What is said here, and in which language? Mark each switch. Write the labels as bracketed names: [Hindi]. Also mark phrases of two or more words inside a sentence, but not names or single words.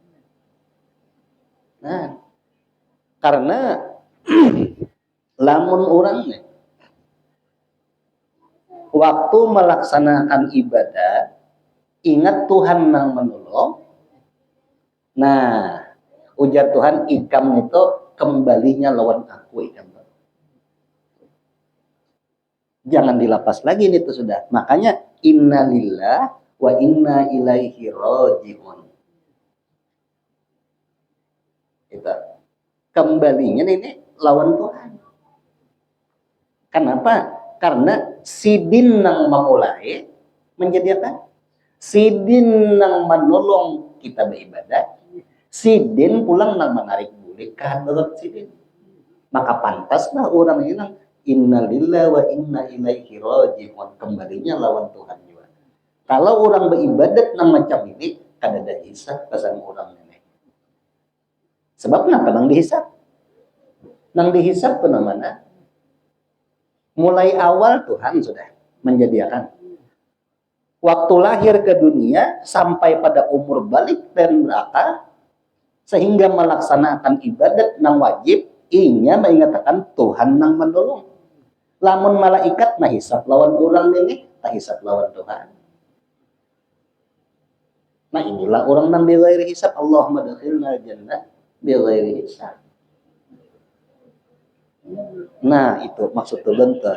[Banjar] Nah, karena lamun orang nih, waktu melaksanakan ibadah, ingat Tuhan yang menolong. Nah, ujar Tuhan, ikam itu kembalinya lawan aku ikam. Jangan dilepas lagi itu sudah. Makanya [Arabic] إنا لله وإنا إليه راجعون. [Banjar] Kita kembalinya ini lawan Tuhan. Kenapa? Karena sidin nang memulai menjadi apa? Sidin nang menolong kita beribadah. Sidin pulang nang menarik balik ke hadrat sidin. Maka pantaslah orang ini nang [Arabic] إنا لله وإنا إليه راجعون. [Banjar] Kembalinya lawan Tuhan juga. Kalau orang beribadat nang macam ini, kada ada hisab pesan orang ini. Sebab kenapa nang dihisab? Nang dihisab ke mana? Mulai awal Tuhan sudah menjadikan. Waktu lahir ke dunia sampai pada umur balik dan berakal, sehingga melaksanakan ibadat nang wajib, inya mengatakan Tuhan nang menolong. Lamun malaikat nah hisab lawan orang ini, tak hisab lawan Tuhan. Nah inilah orang nang [Arabic] بغير حساب. اللهم أدخلنا الجنة بغير حساب. [Banjar] Nah itu maksud tulen tuh.